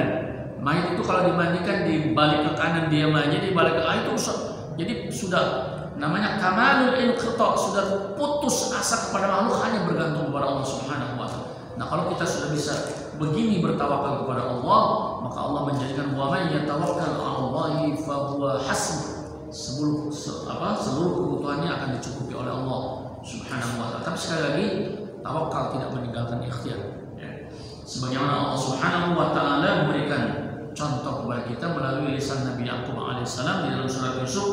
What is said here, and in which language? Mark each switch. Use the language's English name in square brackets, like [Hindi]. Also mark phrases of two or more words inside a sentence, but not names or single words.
[Indonesian] Mayat itu kalau dimandikan dibalik ke kanan dia aja, dibalik ke itu jadi sudah namanya [Arabic] كمال الانقطاع, [Indonesian] sudah putus asa kepada makhluk, hanya bergantung kepada Allah [Arabic] سبحانه وتعالى. [Indonesian] Nah, kalau kita sudah bisa begini bertawakal kepada Allah, maka Allah menjadikan [Arabic] ومن يتوكل على الله فهو حسبه. [Indonesian] Seluruh kebutuhannya akan dicukupi oleh Allah [Arabic] سبحانه وتعالى. [Indonesian] Tapi sekali lagi, tawakal tidak meninggalkan ikhtiar. Ya. Sebagaimana Allah [Arabic] سبحانه وتعالى [Indonesian] memberikan contoh kepada kita melalui lisan Nabi Yaqub alaihissalam di dalam surat Yusuf.